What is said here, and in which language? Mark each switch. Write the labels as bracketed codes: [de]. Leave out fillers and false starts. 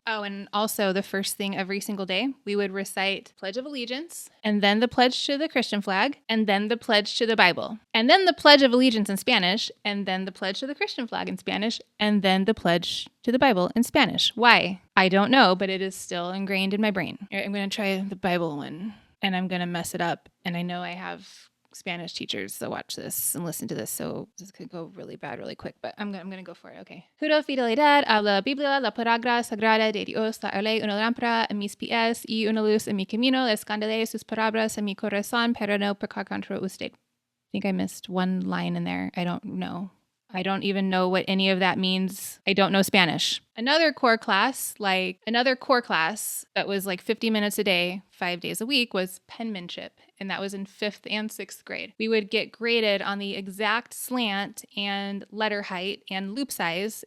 [en] Oh, and also the first thing every single day, we would recite Pledge of Allegiance and then the pledge to the Christian flag and then the pledge to the Bible and then the Pledge of Allegiance in Spanish and then the pledge to the Christian flag in Spanish and then the pledge to the Bible in Spanish. Why? I don't know, but it is still ingrained in my brain. I'm going to try the Bible one and I'm going to mess it up. And I know I have Spanish teachers that watch this and listen to this, so this could go really bad really quick, but I'm going to go for it, okay. [es] Juro fidelidad a la Biblia, la palabra sagrada de Dios, la ley, una lámpara en mis pies y una luz en mi camino, esconderé sus palabras en mi corazón, pero no pecar contra usted. [en] I think I missed one line in there. I don't know. I don't even know what any of that means. I don't know Spanish. Another core class that was like 50 minutes a day, 5 days a week, was penmanship. And that was in 5th and 6th grade. We would get graded on the exact slant and letter height and loop size.